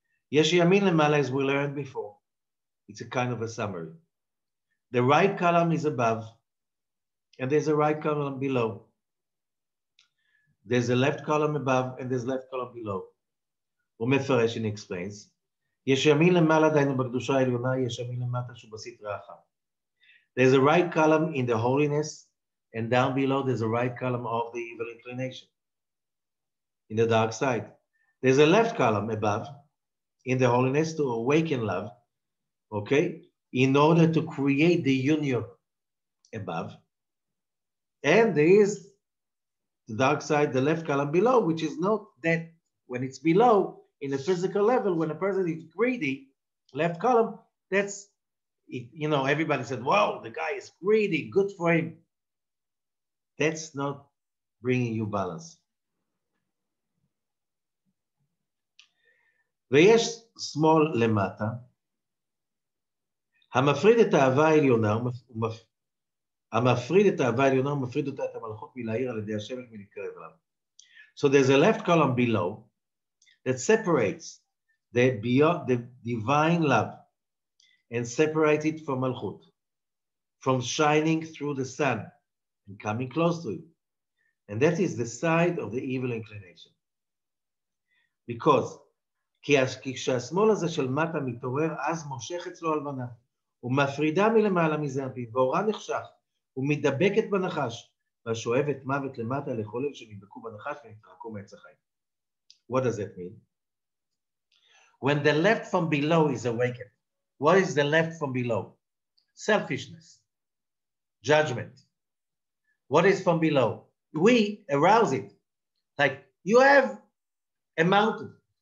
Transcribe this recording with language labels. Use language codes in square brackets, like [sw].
[he] Yesh yamin lemala, [en] as we learned before. It's a kind of a summary. The right column is above, and there's a right column below. There's a left column above, and there's left column below. [he] ומפרש, [en] and explains. [he] יש ימין למעלה, דהיינו בקדושה העליונה, יש ימין למטה שהוא בסטרה אחת. [en] There's a right column in the holiness, and down below there's a right column of the evil inclination, in the dark side. There's a left column above, in the holiness, to awaken love, okay, in order to create the union above. And there is the dark side, the left column below, which is not that when it's below, in a physical level, when a person is greedy, left column, that's, you know, everybody said, wow, the guy is greedy, good for him. That's not bringing you balance. [he] ויש שמאל למטה, המפריד את האהבה העליונה, ומפריד אותה את המלכות מלהאיר על ידי השמש מלהתקרב אליו. [en] So there's a left column below that separates the divine love and separates it from Malchut, from shining through the sun and coming close to it. And that is the side of the evil inclination. Because [he] כי כשהשמאל הזה של מטה מתעורר, אז מושך אצלו הלבנה, ומפרידה מלמעלה מזה הפיו, והאורה נחשך, ומתדבקת בנחש, והשואבת מוות למטה לכל אלה שנדבקו בנחש ונתרחקו מעץ החיים. [en] What does that mean? When the left from below is awakened, what is the left from below? Selfishness, judgment. What is from below? We arouse it. Like you have a mountain.